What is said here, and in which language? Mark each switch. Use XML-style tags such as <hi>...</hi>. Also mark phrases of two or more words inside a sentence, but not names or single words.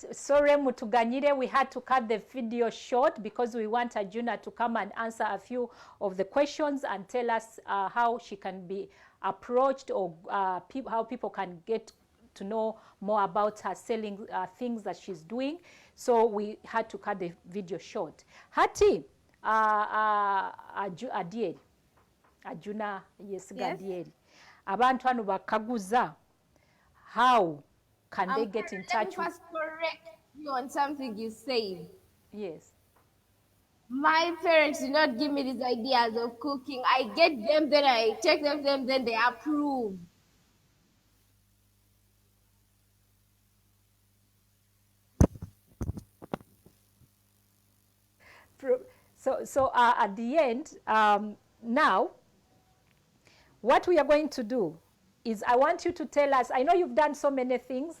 <en>Sorry, Mutuganyire, we had to cut the video short because we want Arjuna to come and answer a few of the questions and tell us how she can be approached, or how people can get to know more about her selling things that she's doing. So we had to cut the video short.</en> <nyo>Hati, Adieri, Arjuna, yes, Adieri. Abantu hano bakaguza,</nyo> <en>how can they get in touch Let me first correct you on something you said. Yes. My parents did not give me these ideas of cooking. I get them, then I check them, then they approve. So at the end, now, what we are going to do is I want you to tell us, I know you've done so many things.</en>